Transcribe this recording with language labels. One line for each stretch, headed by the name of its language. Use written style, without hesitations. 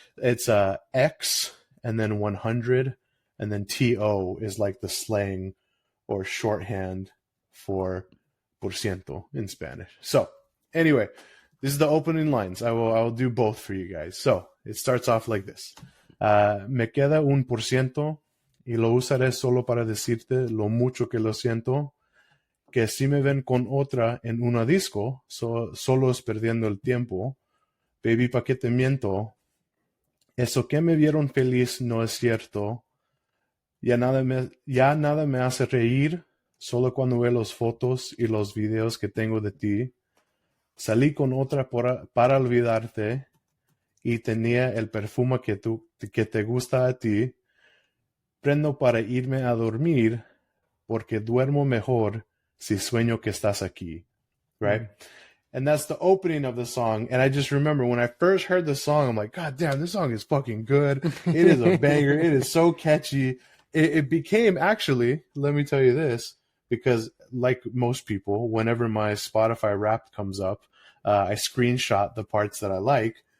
English: It's X and then 100, and then TO is like the slang or shorthand for por ciento in Spanish. So anyway, this is the opening lines. I will do both for you guys. So it starts off like this.
Spanish: Me queda 1% y lo usaré solo para decirte lo mucho que lo siento, que si me ven con otra en una disco, solo es perdiendo el tiempo. Baby, ¿pa' qué te miento? Eso que me vieron feliz no es cierto. Ya nada me hace reír, solo cuando veo las fotos y los videos que tengo de ti. Salí con otra para olvidarte y tenía el perfume que te gusta a ti. Prendo para irme a dormir porque duermo mejor si sueño que estás aquí.
English: Right? Mm. And that's the opening of the song. And I just remember when I first heard the song, I'm like, God damn, this song is fucking good. It is a banger. It is so catchy. It became, actually, let me tell you this, because like most people, whenever my Spotify Wrapped comes up, I screenshot the parts that I like.